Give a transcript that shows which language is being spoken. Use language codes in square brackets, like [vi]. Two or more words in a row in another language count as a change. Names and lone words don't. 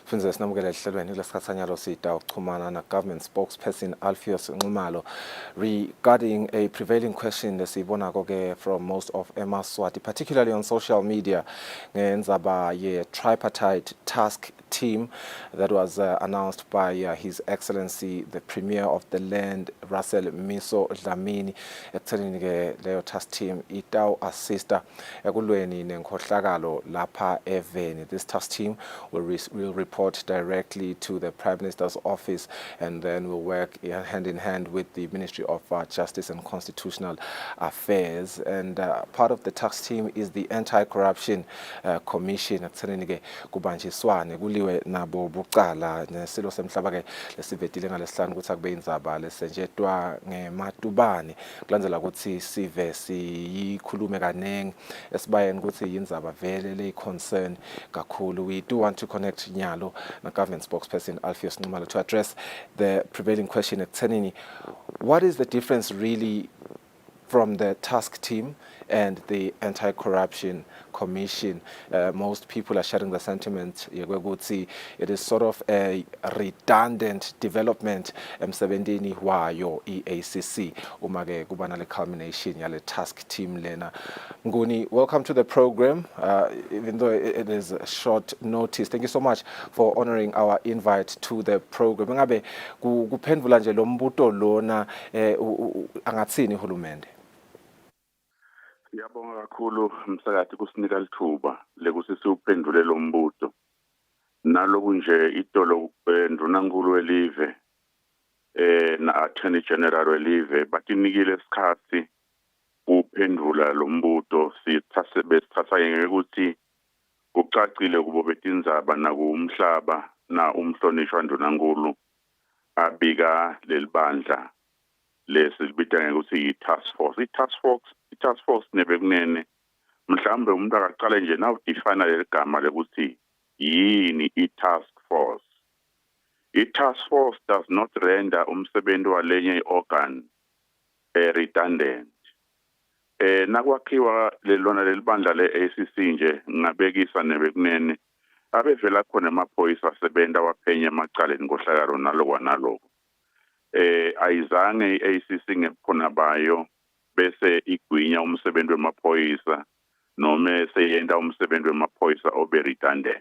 [ss] ukuze sinamukele ehlelweni lesikhathanyalo sida ukuxhumana na- [en] government spokesperson [ss] Alpheus Nxumalo [en] regarding a prevailing question [ss] esiyibonako-ke [en] from most of eMaswati, particularly on social media, [ss] ngendzaba ye- [en] tripartite task team that was announced by His Excellency the Premier of the land, [ss] Russell Miso Dlamini, ekuthenini-ke leyo [en] task team [ss] itaw assista ekulweni nenkhohlakalo lapha eveni. [en] This task team will report directly to the Prime Minister's office and then will work hand in hand with the Ministry of Justice and Constitutional Affairs. And part of the task team is the Anti-Corruption Commission. [ss] Ekuthenini-ke kubanjiswane kuliwe nabo bucala nesilo semhlaba-ke lesivetile ngalesihlanu ukuthi akube indzaba lesenjetwa ngematubane kulandzela ukuthi sive siyikhulume kanengi esibayeni ukuthi yindzaba vele leyi-concern kakhulu. [en] We do want to connect Nyalo, the government spokesperson Alpheus Nxumalo, to address the prevailing question ekuthenini, what is the difference really from the task team and the Anti-Corruption Commission? Most people are sharing the sentiment it is sort of a redundant development [ss] emsebentini wayo EACC uma-ke kuba nale culmination yale [en] task team lena. Nguni, welcome to the program, even though it is a short notice. Thank you so much for honoring our invite to the program. [ss] Ngabe kuphendvula nje lo mbuto lona angatsini uhulumende? Siyabonga kakhulu msakathi kusinika lithuba lekuthi siwuphendule lo mbuto. Naloku nje itolo ndunankulu welive na Attorney General welive batinikile isikhathi uphendula lo mbuto. Sithatha ngekuthi kucacile kubo betindzaba nakumhlaba na umhlonishwa ndunankulu abika lelibandla lesibita ngekuthi i- [en] task force. [ss] I- [en] task force [ss] nebekunene mhlambe umuntu akaqala nje na udefine leli gama lekuthi yini i- [en] task force. I-task force does not render [ss] umsebenzi walenye [en] i-organ redundant. [ss] Nakwakhiwa lelona lelibandla le-ACC nje ngabekisa nebekunene abevela khona amaphoyisa asebenza waphenya emacaleni ngohlakalo naloko naloko. Ayizange i-ACC ngebukhona bayo bese igwinya umsebenzi wemaphoyisa noma seyenda umsebenzi wemaphoyisa obe redundant.